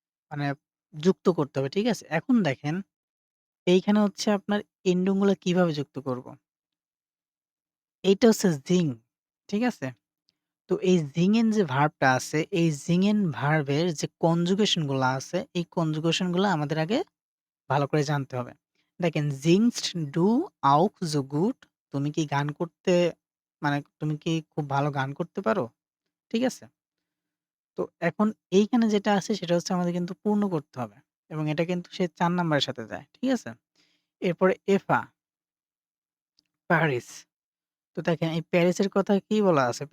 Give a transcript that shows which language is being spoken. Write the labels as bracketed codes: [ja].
[bn] মানে যুক্ত করতে হবে। ঠিক আছে? এখন দেখেন এইখানে হচ্ছে আপনার এন্ডিং গুলা কিভাবে যুক্ত করব? এইটা হচ্ছে জিং। ঠিক আছে? তো এই জিঙেন যে ভার্বটা আছে, এই জিঙেন ভার্বের যে কনজুগেশন গুলা আছে, এই কনজুগেশন গুলা আমাদের আগে ভালো করে জানতে হবে। [de] দেখেন singst du auch so gut? [bn] তুমি কি গান করতে মানে তুমি কি খুব ভালো গান করতে পারো? ঠিক আছে? তো এখন এইখানে যেটা আছে সেটা হচ্ছে আমাদের কিন্তু পূর্ণ করতে হবে এবং এটা কিন্তু সে ৪ নাম্বারের সাথে যায়। ঠিক আছে? এরপরে এফা, প্যারিস। তো দেখেন এই প্যারিসের কথা কি বলা আছে?